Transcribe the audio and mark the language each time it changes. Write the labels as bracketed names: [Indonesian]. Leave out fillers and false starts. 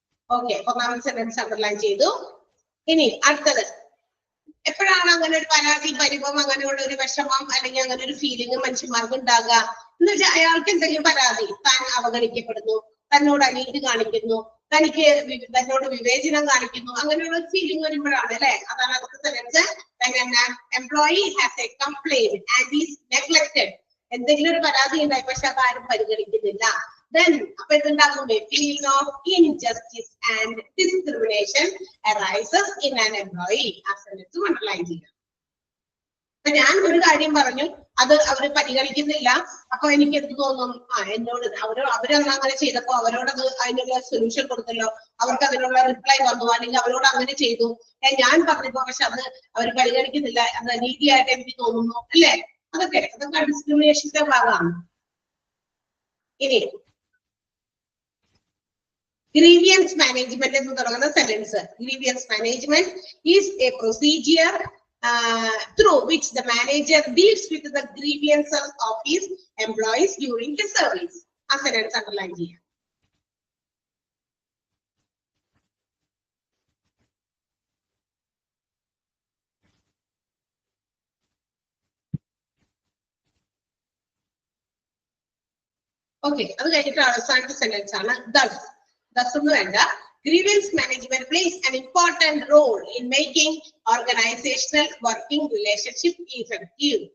[Malayalam] Okay, ഒന്നാമത്തെ sentence underline ചെയ്തു. ഇനി അടുത്തത്, എപ്പോഴാണ് അങ്ങനെ ഒരു പരാതി, പരിഭവം, അങ്ങനെയുള്ള ഒരു വിഷമം അല്ലെങ്കിൽ അങ്ങനെ ഒരു ഫീലിംഗ് മനുഷ്യന്മാർക്ക് ഉണ്ടാകുക എന്ന് വെച്ചാൽ അയാൾക്ക് എന്തെങ്കിലും പരാതി, താൻ അവഗണിക്കപ്പെടുന്നു, തന്നോട് അനീതി കാണിക്കുന്നു, തന്നോട് വിവേചനം കാണിക്കുന്നു, അങ്ങനെയുള്ള ഒരു ഫീലിംഗ് വരുമ്പോഴാണ് അല്ലെ. അതാണ് അടുത്ത sentence. [English] Employee has a complaint and is neglected. [Malayalam] എന്തെങ്കിലും ഒരു പരാതി ഉണ്ടായി പക്ഷെ അതാരും പരിഗണിക്കുന്നില്ല. [English] Then [Malayalam] അപ്പൊ എന്തുണ്ടാകും? [English] feeling of injustice and discrimination arises in an employee. [Malayalam] ആ സെന്റൻസ് അണ്ടർലൈൻ ചെയ്യാം. അപ്പൊ ഞാൻ ഒരു കാര്യം പറഞ്ഞു, അത് അവര് പരിഗണിക്കുന്നില്ല. അപ്പൊ എനിക്ക് എന്ത് തോന്നും? എന്നോട് അവരന്ന് അങ്ങനെ ചെയ്തപ്പോ അവരോടത് അതിനുള്ള സൊല്യൂഷൻ കൊടുത്തല്ലോ, അവർക്ക് അതിനുള്ള റിപ്ലൈ വന്നു, അല്ലെങ്കിൽ അവരോട് അങ്ങനെ ചെയ്തു, ഞാൻ പറഞ്ഞപ്പോ പക്ഷെ അത് അവർ പരിഗണിക്കുന്നില്ല, അത് നീതിയായിട്ട് എനിക്ക് തോന്നുന്നു, അല്ലേ? അതൊക്കെ ഡിസ്ക്രിമിനേഷന്റെ ഭാഗമാണ്. ഇനി grievance management എന്ന് തുടങ്ങുന്ന sentence. [English] grievance management is a procedure through which the manager deals with the grievances of his employees during his service. [Malayalam] ആ സെന്റൻസ് അണ്ടർലൈൻ ചെയ്യാം. ഓക്കെ, അത് കഴിഞ്ഞിട്ട് അവസാനത്തെ സെന്റൻസ് ആണ് thus ഒന്നും വേണ്ട. [English] Grievance management plays an important role in making organizational working relationship effective.